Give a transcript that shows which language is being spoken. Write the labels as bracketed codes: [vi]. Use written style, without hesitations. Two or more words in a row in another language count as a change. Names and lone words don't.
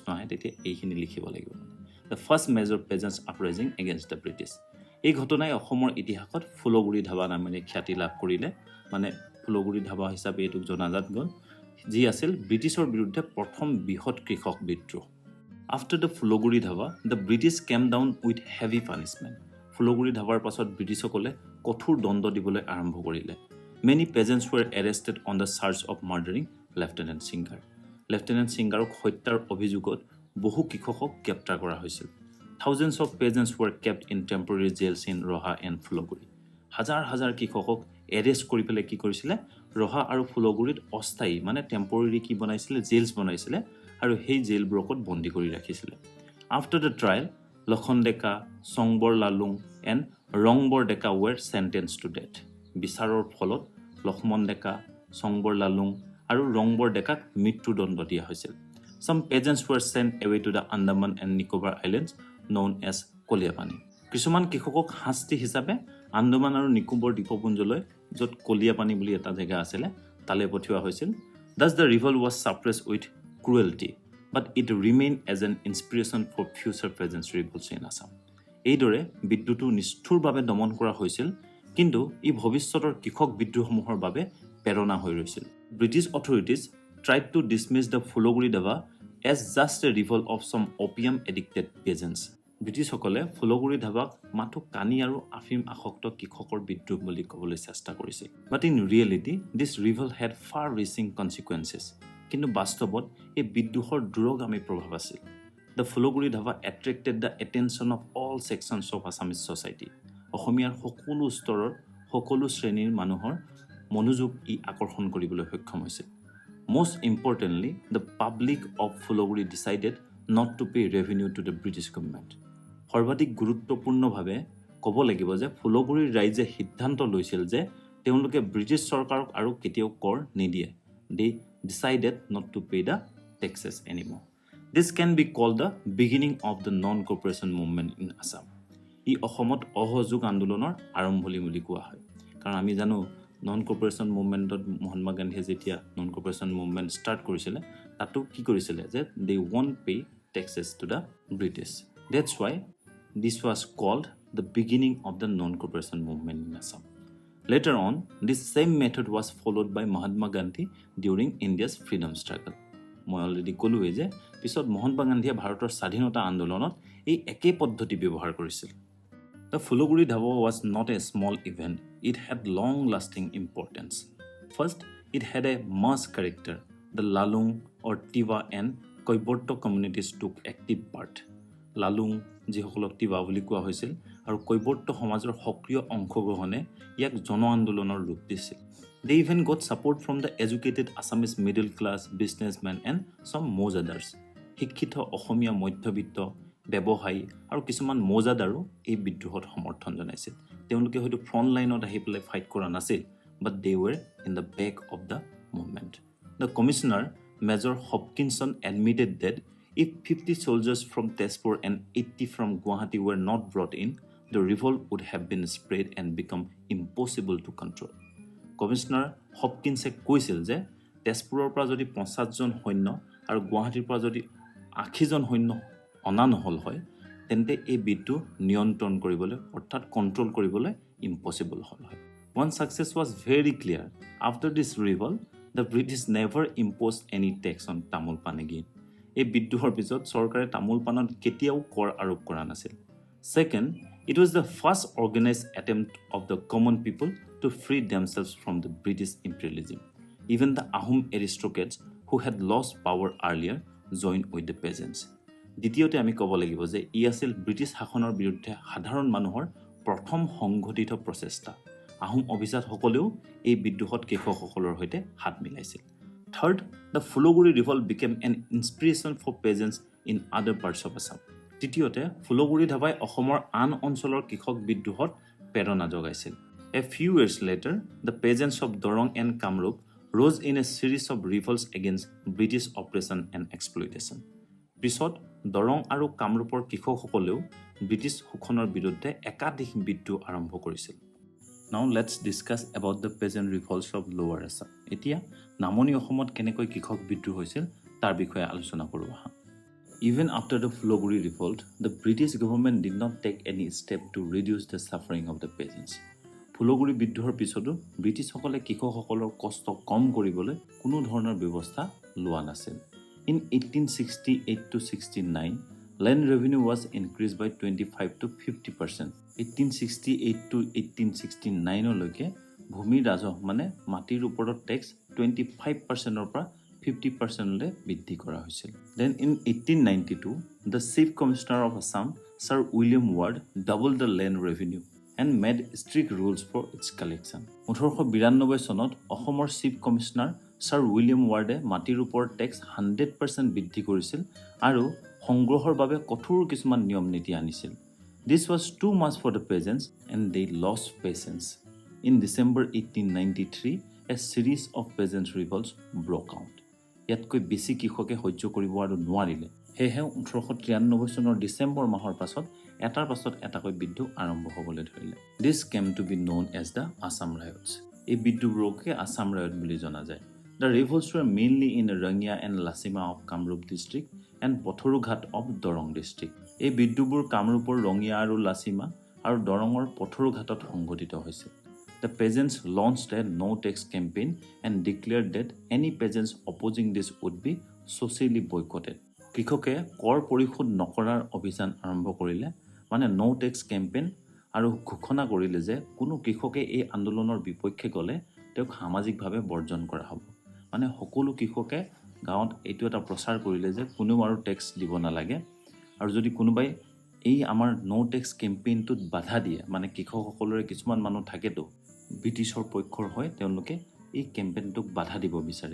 [as] আহে তেতিয়া এইখিনি লিখিব লাগিব [en] the first major peasants uprising against the British [as] এই ঘটনাই অসমৰ ইতিহাসত ফুলগুৰি ধাৱা নামেৰে খ্যাতি লাভ কৰিলে মানে ফুলগুৰি ধাৱা হিচাপে এটো জনাজাত গ'ল যি আছিল ব্ৰিটিছৰ বিৰুদ্ধে প্ৰথম বৃহৎ কৃষক বিদ্ৰোহ [en] after the Phulaguri Dhawa the British came down with heavy punishment [as] ফুলগুৰি ধাৱাৰ পাছত ব্ৰিটিছসকলে কঠোৰ দণ্ড দিবলৈ আৰম্ভ কৰিলে [en] many peasants were arrested on the charge of murdering Lieutenant [as] Singarক হত্যাৰ অভিযোগত বহু কৃষকক গ্ৰেপ্তাৰ কৰা হৈছিল [en] thousands of peasants were kept in temporary jails in Roha [as] and Phulaguri হাজাৰ কৃষকক এৰেষ্ট কৰি পেলাই কি কৰিছিলে ৰহা আৰু ফুলগুৰিত অস্থায়ী মানে টেম্পৰেৰী কি বনাইছিলে জেলছ বনাইছিলে আৰু সেই জেলবোৰকত বন্দী কৰি ৰাখিছিলে [en] after the trial [as] লখনডেকা সংবৰ লালুং and ৰংবৰ ডেকা [en] were sentenced to death [as] বিচাৰৰ ফলত লক্ষ্মণ ডেকা সংবৰ লালুং আৰু ৰংবৰ ডেকাক মৃত্যুদণ্ড দিয়া হৈছিল [en] some peasants were sent away to the Andaman and Nicobar Islands known as [as] কলিয়াপানী কিছুমান কৃষকক শাস্তি হিচাপে আন্দামান আৰু নিকোবৰ দ্বীপপুঞ্জলৈ য'ত কলিয়াপানী বুলি এটা জায়গা আছিল তালে পঠিওৱা হৈছিল [en] thus the revolt was suppressed with cruelty but it remained as an inspiration for future peasants revolts in Assam [as] এইদৰে বিদ্যুৎ নিষ্ঠুৰভাৱে দমন কৰা হৈছিল কিন্তু ই ভৱিষ্যতৰ কৃষক বিদ্ৰোহসমূহৰ বাবে প্ৰেৰণা হৈ ৰৈছিল [en] British authorities tried to dismiss the Phulaguri Dhawa as just a revolt of some opium addicted peasants [as] ব্ৰিটিছসকলে ফুলগুৰি ধাৱাক মাথো কানি আৰু আফিম আসক্ত কৃষকৰ বিদ্ৰোহ বুলি ক'বলৈ চেষ্টা কৰিছিল [en] but in reality this revolt had far reaching consequences [as] কিন্তু বাস্তৱত এই বিদ্ৰোহৰ দূৰগামী প্ৰভাৱ আছিল [en] the Phulaguri Dhawa attracted the attention of all sections of Assamese society [as] অসমীয়াৰ সকলো স্তৰৰ সকলো শ্ৰেণীৰ মানুহৰ মনোযোগ ই আকৰ্ষণ কৰিবলৈ সক্ষম হৈছিল [en] most importantly the public of Phulaguri decided not to pay revenue to the British government সৰ্বাধিক [as] গুৰুত্বপূৰ্ণভাৱে ক'ব লাগিব যে ফুলগুৰিৰ ৰাইজে সিদ্ধান্ত লৈছিল যে তেওঁলোকে ব্ৰিটিছ চৰকাৰক আৰু কেতিয়াও কৰ নিদিয়ে [en] they decided not to pay the taxes anymore this can be called the beginning of the non cooperation movement in Assam [as] ই অসমত অসহযোগ আন্দোলনৰ আৰম্ভণি বুলি কোৱা হয় কাৰণ আমি জানো [en] non cooperation movementত [as] মহাত্মা গান্ধীয়ে যেতিয়া [en] non cooperation movement start [as] কৰিছিলে তাতো কি কৰিছিলে যে [en] they won't pay taxes to the British. That's why this was called the beginning of the non-cooperation movement in Assam. Later on, this same method was followed by Mahatma Gandhi during India's freedom struggle. [as] মই অলৰেডি ক'লোৱে যে পিছত মহাত্মা গান্ধীয়ে ভাৰতৰ স্বাধীনতা আন্দোলনত এই একে পদ্ধতি ব্যৱহাৰ কৰিছিল। [en] The Phulaguri Dhawa was not a small event. It had long-lasting importance. First, it had a mass character. The Lalung or Tiwa and Koiborto communities took active part. [as] Lalung যিসকলক টিবা বুলি কোৱা হৈছিল আৰু কৈবৰ্ত সমাজৰ সক্ৰিয় অংশগ্ৰহণে ইয়াক জন আন্দোলনৰ ৰূপ দিছিল। [en] They even got support from the educated Assamese middle class, businessmen and some mozaddars. [as] শিক্ষিত অসমীয়া মধ্যবিত্ত ব্যৱসায়ী আৰু কিছুমান মোজাদাৰো এই বিদ্ৰোহত সমৰ্থন জনাইছিল। তেওঁলোকে হয়তো [en] front lineত [as] আহি পেলাই ফাইট কৰা নাছিল, [en] but they were in the back of the movement. The commissioner, Major Hopkinson, admitted that if 50 soldiers from Tezpur and 80 from Guwahati were not brought in, the revolt would have been spread and become impossible to control. [as] Commissioner Hopkins কৈছিল যে তেজপুৰৰ পৰা যদি 50 জন সৈন্য আৰু গুৱাহাটীৰ পৰা যদি 80 জন সৈন্য অনা নহল হয় তেন্তে এই বিদ্ৰোহ নিয়ন্ত্ৰণ কৰিবলৈ অৰ্থাৎ কন্ট্ৰোল কৰিবলৈ ইম্পসিবল হল হয়। [en] One success was very clear. After this revolt, the British never imposed any tax on Tamil Pan again. [as] এই বিদ্ৰোহৰ পিছত চৰকাৰে তামোল পানত কেতিয়াও কৰ আৰোপ কৰা নাছিল। [en] Second, it was the first organized attempt of the common people to free themselves from the British imperialism. Even the Ahom aristocrats who had lost power earlier joined with the peasants. [as] দ্বিতীয়তে আমি ক'ব লাগিব যে ই আছিল ব্ৰিটিছ শাসনৰ বিৰুদ্ধে সাধাৰণ মানুহৰ প্ৰথম সংগঠিত প্ৰচেষ্টা। আহোম অভিজাতসকলেও এই বিদ্ৰোহত কৃষকসকলৰ সৈতে হাত মিলাইছিল। [en] Third, the Phulaguri Revolt became an inspiration for peasants in other parts of Assam. [as] তৃতীয়তে ফুলগুৰি ধাৱাই অসমৰ আন অঞ্চলৰ কৃষক বিদ্ৰোহত প্ৰেৰণা যোগাইছিল। [en] A few years later, the peasants of Dorong and Kamrup rose in a series of revolts against British oppression and exploitation. [as] পিছত দৰং আৰু কামৰূপৰ কৃষকসকলেও ব্ৰিটিছ শোষণৰ বিৰুদ্ধে একাধিক বিদ্ৰোহ আৰম্ভ কৰিছিল। [en] Now let's discuss about the peasant revolts of Lower Assam. [as] এতিয়া নামনি অসমত কেনেকৈ কৃষক বিদ্ৰোহ হৈছিল তাৰ বিষয়ে আলোচনা কৰোঁ আহা। [en] Even after the Phulaguri Revolt, the British government did not take any step to reduce the suffering of the peasants. [as] ফুলগুৰি বিদ্ৰোহৰ পিছতো ব্ৰিটিছসকলে কৃষকসকলৰ কষ্ট কম কৰিবলৈ কোনো ধৰণৰ ব্যৱস্থা লোৱা নাছিল। [en] In 1868 to 69, land revenue was increased by 25 to 50%. [as] 1868 to 1869 লৈকে ভূমি ৰাজহ মানে মাটিৰ ওপৰত টেক্স 25%ৰ পৰা 50% লৈ বৃদ্ধি কৰা হৈছিল। [en] Then in 1892, the Chief Commissioner of Assam, Sir William Ward, doubled the land revenue and made strict rules for its collection. [as] 1892 চনত অসমৰ [en] chief commissioner [as] Sir William Ward মাটিৰ ওপৰত টেক্স 100% বৃদ্ধি কৰিছিল আৰু সংগ্ৰহৰ বাবে কঠোৰ কিছুমান নিয়ম নীতি আনিছিল। [en] This was too much for the peasants and they lost patience. In December 1893, a series of peasant revolts broke out. [as] ইয়াতকৈ বেছি কৃষকে সহ্য কৰিব আৰু নোৱাৰিলে। সেয়েহে 1893 চনৰ ডিচেম্বৰ মাহৰ পাছত এটাৰ পাছত এটাকৈ বিদ্ৰোহ আৰম্ভ হ'বলৈ ধৰিলে। [en] This came to be known as the Assam riots. [as] এই বিদ্ৰোহবোৰকে [en] Assam riot [as] বুলি জনা যায়। [en] The revolts were mainly in Rangia and Lachima of Kamrup district and Patharughat of Dorong district. [as] এই বিদ্ৰোহবোৰ কামৰূপৰ ৰঙিয়া আৰু লাচিমা আৰু দৰঙৰ পথৰুঘাটত সংঘটিত হৈছিল। [en] The peasants launched a no-tax campaign and declared that any peasants opposing this would be socially boycotted. [as] কৃষকে কৰ পৰিশোধ নকৰাৰ অভিযান আৰম্ভ কৰিলে, মানে [en] no-tax campaign [as] আৰু ঘোষণা কৰিলে যে কোনো কৃষকে এই আন্দোলনৰ বিপক্ষে গ'লে তেওঁক সামাজিকভাৱে বৰ্জন কৰা হ'ব। মানে সকলো কৃষকে গাঁৱত এইটো এটা প্ৰচাৰ কৰিলে যে কোনেও আৰু টেক্স দিব নালাগে আৰু যদি কোনোবাই এই আমাৰ [en] no-tax campaignটোত [as] বাধা দিয়ে, মানে কৃষকসকলৰে কিছুমান মানুহ থাকেতো ব্ৰিটিছৰ পক্ষৰ হয়, তেওঁলোকে এই কেম্পেইনটোক বাধা দিব বিচাৰে।